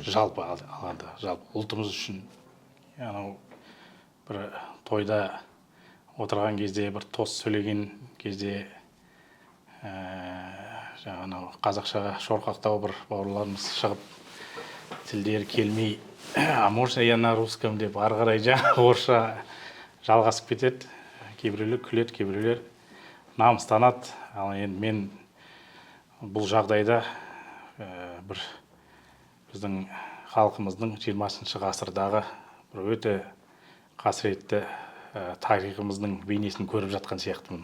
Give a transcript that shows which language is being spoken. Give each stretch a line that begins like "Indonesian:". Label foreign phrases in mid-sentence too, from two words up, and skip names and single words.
Kazakh: Жалпы алғанда, жалпы ұлтымыз үшін. Бір тойда отырған кезде, бір тост сөйлеген кезде қазақшаға шорқақтау бір бауырларымыз шығып, тілдері келмей,
Russian: а можно я на русском
Kazakh: деп ары қарай орысша жалғасып кетеді. Кейбіреулер күледі, кейбіреулер намыстанады. Ал енді мен бұл жағдайда бір біздің халқымыздың 20 ғасырдағы бір өте қасіретті тарихымыздың бейнесін көріп жатқан сияқтымын.